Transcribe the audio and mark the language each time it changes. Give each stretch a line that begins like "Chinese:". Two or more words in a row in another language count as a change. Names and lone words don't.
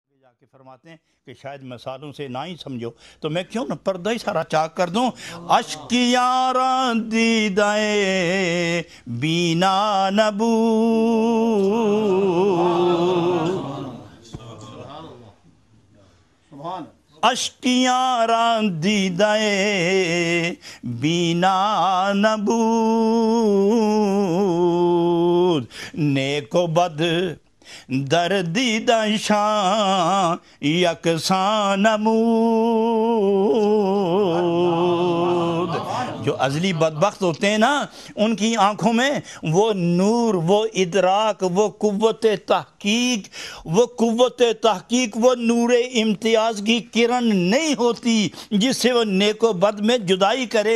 Urdu: کے فرماتے ہیں کہ شاید مثالوں سے نہ ہی سمجھو تو میں کیوں نہ پردہ ہی سارا چاک کر دوں.
Persian: اشکیاراں دیدائے بینا نبود، اشکیاراں دیدائے بینا نبود، نیک و بد در دیدہ شان یکساں نمود.
Urdu: جو ازلی بدبخت ہوتے ہیں نا، ان کی آنکھوں میں وہ نور، وہ ادراک، وہ قوت تحقیق، وہ نور امتیاز کی کرن نہیں ہوتی جس سے وہ نیک و بد میں جدائی کرے.